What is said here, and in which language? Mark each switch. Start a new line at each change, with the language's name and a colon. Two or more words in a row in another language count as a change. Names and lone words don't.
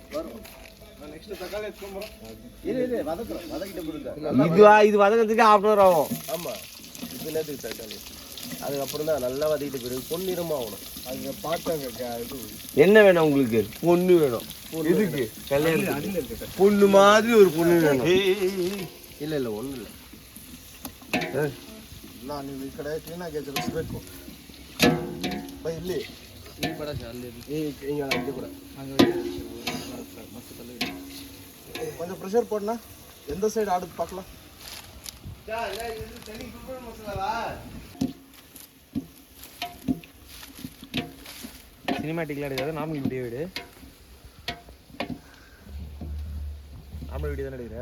Tamil: இது வதக்கிறதுக்கு 1/2 hour ஆகும். ஆமாம் இது நேரத்துக்கு தக்காளி அதுக்கப்புறம் தான் நல்லா வதக்கிட்டு போயிடும். பொன்னிறமாக ஆகணும். அது பார்த்தாங்க என்ன வேணும் உங்களுக்கு? பொண்ணு வேணும். இதுக்கு கல்யாணம் பொண்ணு மாதிரி ஒரு பொண்ணு வேணும். இல்லை இல்லை ஒன்றும் இல்லை.
Kannada: ನಾನು ಈ ಕಡೆ ಕ್ಲೀನಾಗಿ ಜರುಗಿಸ್ಬೇಕು ಬೈ ಇಲ್ಲಿ ಈ ಕಡೆ ಅಲ್ಲಿ ಹಿಂಗೆ ಅಲ್ಲಿ ಕೂಡ
Tamil: கொஞ்சம் ப்ரெஷர் போடனா எந்த சைடு ஆடுது பார்க்கலாம். சினிமேட்டிக்லாம் எடுக்காது,
English: normal video
Tamil: எடு.
English: normal video
Tamil: தானே எடுக்கிற?